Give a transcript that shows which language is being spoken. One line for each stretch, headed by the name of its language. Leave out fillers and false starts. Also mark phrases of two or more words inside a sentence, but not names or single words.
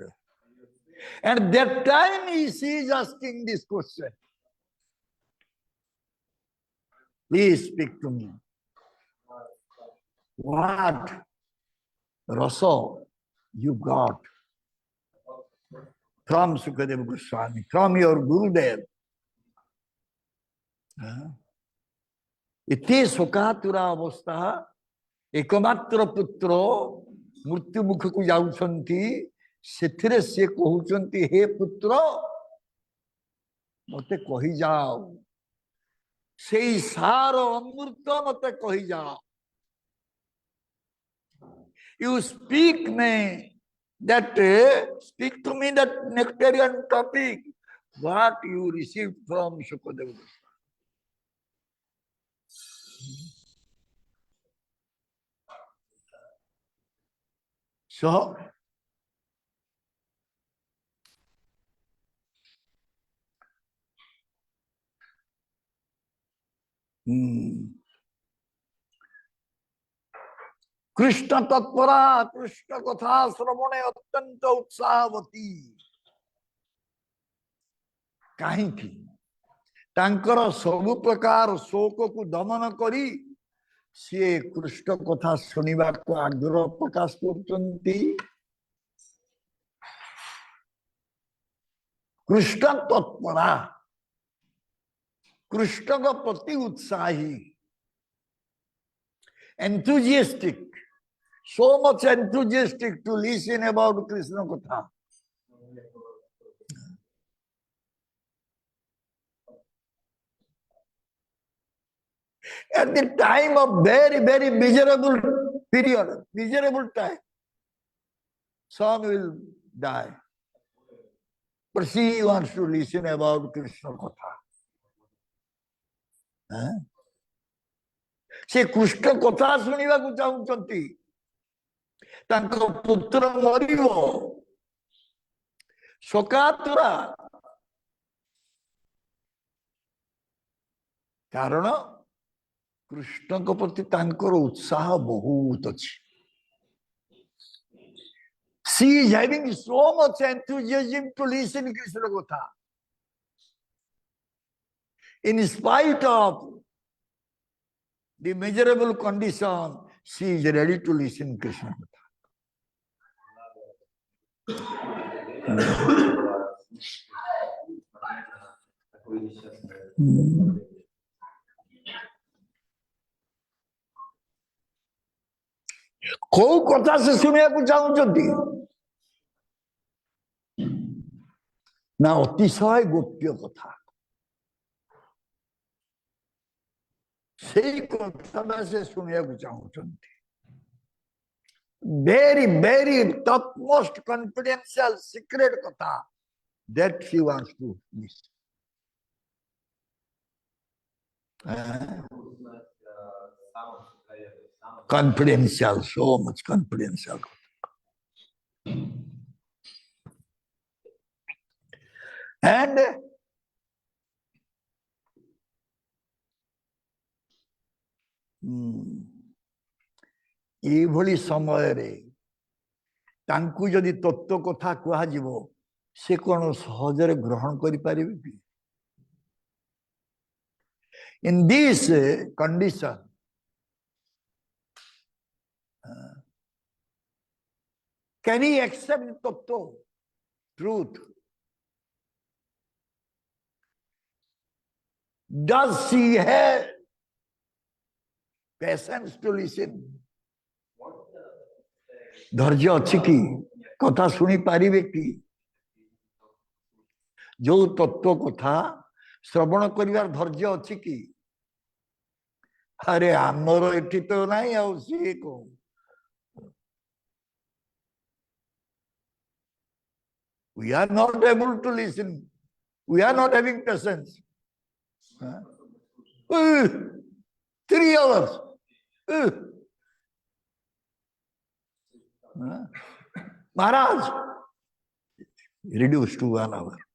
English: And that time she is asking this question. Please speak to me. What rasa you got from Sukadeva Goswami, from your Gurudev?
Odia: ଇତି ଶୋକାତୁରା ଅବସ୍ଥା ଏକମାତ୍ର ପୁତ୍ର ମୃତ୍ୟୁ ମୁଖକୁ ଯାଉଛନ୍ତି ସେଥିରେ ସେ କହୁଛନ୍ତି ହେ ପୁତ୍ର ମତେ କହି ଯାଅ ସେଇ ସାର ଅମୃତ ମତେ କହି ଯାଅ.
English: You speak to me that nectarian topic, what you received from Sukadeva. So,
Odia: କୃଷ୍ଣ ତତ୍ପରା, କୃଷ୍ଣ କଥା ଶ୍ରବଣେ ଅତ୍ୟନ୍ତ ଉତ୍ସାହବତୀ. କାହିଁକି? ତାଙ୍କର ସବୁ ପ୍ରକାର ଶୋକକୁ ଦମନ କରି ସିଏ କୃଷ୍ଣ କଥା ଶୁଣିବାକୁ ଆଗ୍ରହ ପ୍ରକାଶ କରୁଛନ୍ତି। କୃଷ୍ଣ ତତ୍ପରା, କୃଷ୍ଣଙ୍କ ପ୍ରତି ଉତ୍ସାହୀ,
English: enthusiastic, so much enthusiastic to listen about Krishna କଥା। At the time of very, very miserable period, miserable time, some will die. But she wants to listen about Krishna Katha. ସେ କୃଷ୍ଣ କଥା ଶୁଣିବାକୁ ଚାହୁଁଛନ୍ତି। ତାଙ୍କ ପୁତ୍ର ମରିବ, ଶୋକାତୁରା, କାରଣ କୃଷ୍ଣଙ୍କ ପ୍ରତି ତାଙ୍କର ଉତ୍ସାହ ବହୁତ ଅଛି। She is having so much enthusiasm to listen to Krishna Katha. In spite of the miserable condition, she is ready to listen to Krishna Katha.
Odia: କୋଉ କଥା ସେ ଶୁଣିବାକୁ ଚାହୁଁଛନ୍ତି ନା ଅତିଶୟ ଗୋପ୍ୟ କଥା, ସେଇ କଥାଟା ସେ ଶୁଣିବାକୁ ଚାହୁଁଛନ୍ତି।
English: very, very topmost confidential secret କଥା, that she wants to listen. Confidential, so much confidential.
Odia: And ଏଭଳି ସମୟରେ ତାଙ୍କୁ ଯଦି ତତ୍ତ୍ୱ କଥା କୁହାଯିବ, ସେ କଣ ସହଜରେ ଗ୍ରହଣ କରିପାରିବେ କି?
English: In this condition, can he accept the tattva, truth? Does she have Patience to listen.
Odia: ଧୈର୍ଯ୍ୟ ଅଛି କି କଥା ଶୁଣି ପାରିବେ କି ଯେ ତତ୍ତ୍ୱ କଥା ଶ୍ରବଣ କରିବାର ଧୈର୍ଯ୍ୟ ଅଛି କି ଅରେ ଆମର ଏଠି ତ ନାହିଁ ଆଉ ସିଏ କୋ
English: we are not able to listen, we are not having patience. 3 hours. Maharaj, reduce to 1 hour.